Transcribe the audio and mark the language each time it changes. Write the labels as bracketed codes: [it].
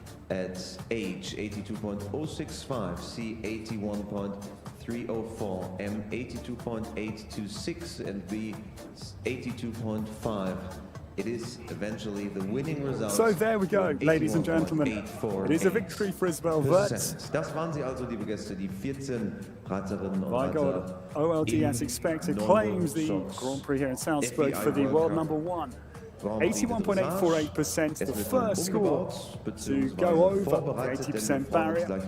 [en] At H, 82.065, C, 81.304, M, 82.826, and B, 82.5. It is eventually the winning result. So there we go, ladies and gentlemen. It is a victory for Isabell Werth. [de] Das waren sie also, liebe Gäste, die 14 Reiterinnen und [en] Weigold OLD, as expected, claims the Grand Prix here in Salzburg for the world number one. 81.848%, the first score to go over the 80% barrier.